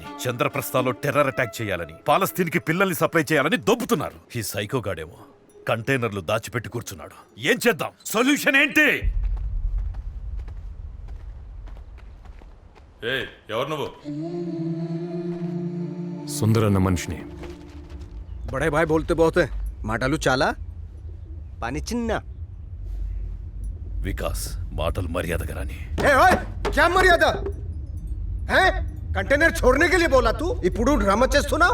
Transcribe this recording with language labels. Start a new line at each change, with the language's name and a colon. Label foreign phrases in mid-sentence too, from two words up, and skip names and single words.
Telugu: చంద్రప్రస్థలో
English: terror attack
Telugu: చేయాలని, పాలస్తీన్కి పిల్లల్ని సప్లై చేయాలని దొబ్బుతున్నారు. ఈ సైకోగాడేమో కంటైనర్లు దాచిపెట్టి కూర్చున్నాడు. ఏం చేద్దాం? సొల్యూషన్ ఏంటి? ఎవరు నువ్వు? సుందరన్న మనిషిని.
Hindi: बड़े भाई बोलते बोते
Telugu: మాటలు చాలా, పని చిన్న. వికాస్, మాటలు మర్యాదగా రాని. ఏ ఓయ్,
Hindi: क्या मर्यादा है? कंटेनर छोड़ने के लिए बोला तू,
Telugu: ఇప్పుడు డ్రామా చేస్తున్నావు.